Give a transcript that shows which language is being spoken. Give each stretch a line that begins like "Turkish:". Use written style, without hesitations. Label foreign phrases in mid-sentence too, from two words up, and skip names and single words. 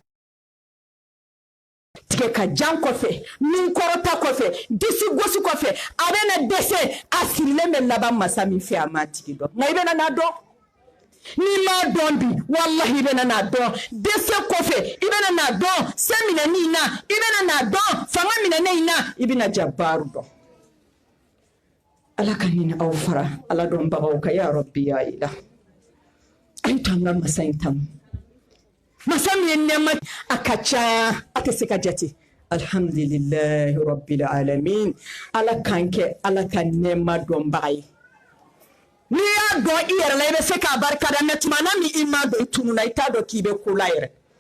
Bambara: tigɛ ka jan kɔfɛ min kɔrɔta kɔfɛ disi gosi kɔfɛ a bɛna dɛsɛ a sirilen bɛ laban masa min fɛ a ma tigi dɔn nka i bɛna n'a dɔn ni ma dɔn bi wallahi i bɛna n'a dɔn dɛsɛ kɔfɛ i bɛna n'a dɔn se minɛni na i bɛna n'a dɔn fanga minɛni na i bɛna jabaru dɔn ala ka hinɛ aw fara ala dɔnbagaw ka
Arabic: يا ربي يا إله
Bambara: an to an ka masa in tanu masa min ye nɛɛma a ka ca a tɛ se ka jate
Arabic: الحمد لله رب العالمين
Bambara: ala kan kɛ ala ka nɛɛma dɔnbaga ye n'i y'a dɔn i yɛrɛ la i bɛ se k'a barika da mɛ tuma na min i m'a dɔn i tununa i t'a dɔn k'i bɛ ko la yɛrɛ